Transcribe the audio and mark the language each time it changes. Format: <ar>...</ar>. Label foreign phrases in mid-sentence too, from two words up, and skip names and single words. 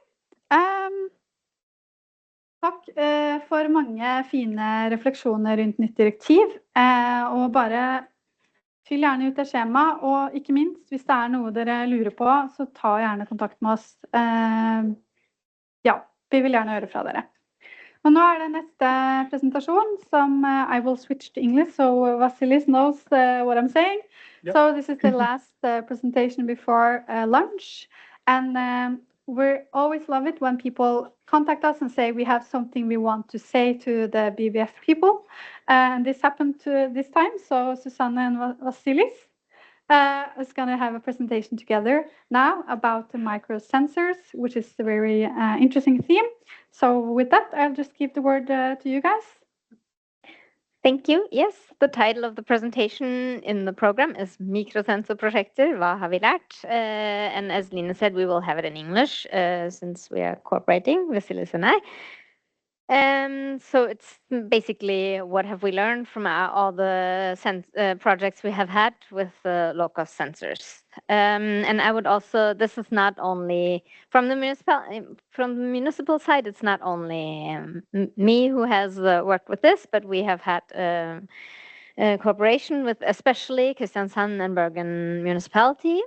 <no>Takk for mange fine refleksjoner rundt nytt direktiv. Og bare fyll gjerne ut det skjemaet, og ikke minst, hvis det er noe dere lurer på, så ta gjerne kontakt med oss. Ja, vi vil gjerne høre fra dere. Og nå er det neste presentasjon som</no> <en>I will switch to English, so Vasilis knows what I'm saying. Yep. So this is the last presentation before lunch. And we always love it when people contact us and say we have something we want to say to the BBF people. And this happened this time, so Susanne and Vasilis is going to have a presentation together now about the microsensors, which is a very interesting theme. So with that, I'll just give the word to you guys. Thank you. Yes, the title of the presentation in the program is Mikrosensorprosjekter, hva har vi lært? And as Line said, we will have it in English since we are cooperating, Vasilis and I. So it's basically what have we learned from all the projects we have had with low-cost sensors. And I would also, this is not only from the municipal side, it's not only me who has worked with this, but we have had cooperation with especially Kristiansand and Bergen municipality.</en>